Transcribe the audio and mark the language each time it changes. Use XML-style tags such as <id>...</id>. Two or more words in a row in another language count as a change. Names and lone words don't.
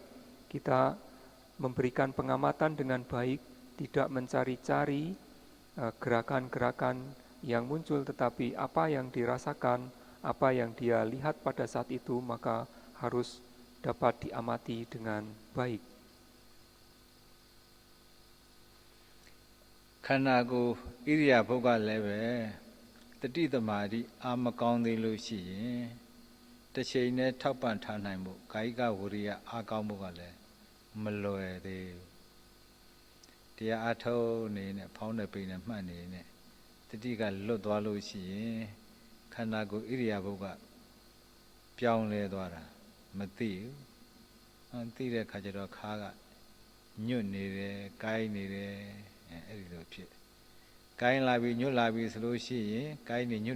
<id>Kita memberikan pengamatan dengan baik, tidak mencari-cari gerakan-gerakan yang muncul, tetapi apa yang dirasakan, apa yang dia lihat pada saat itu, maka harus dapat diamati dengan baik.</id> <my>ခန္ဓာကိုယ်ဣရိယာပုဂ္ဂလည်းပဲတတိတမာတိအာမကောင်းသေးလို့ရှိရင်တစ်ချိန်နဲ့ထော က်ပံ့ထားနိုင်မှုကာယကဝိရိယအားကောင်းမှုကလည်းမလွယ်သေးဘူးတရားအထုတ်နေနဲ့ဖောင်းတဲ့ပိန်နဲ့မှတ်နေနဲ့တတိကလွတ်သွားလို့ရှိရင်ခန္ဓာကိုယ်ဣရိယာပုဂ္ဂပြောင်းလဲသွားတာမသိဘူးသိတဲ့ခါကျတော့ခါကညွတ်နေတယ်ကိုင်းနေတယ်အဲ့ဒီလိုဖြစ်ကိုင်းလာပြီးညွတ်လာပြီးဆိုလို့ရှိရင်ကိုင်းနေညွတ်</my>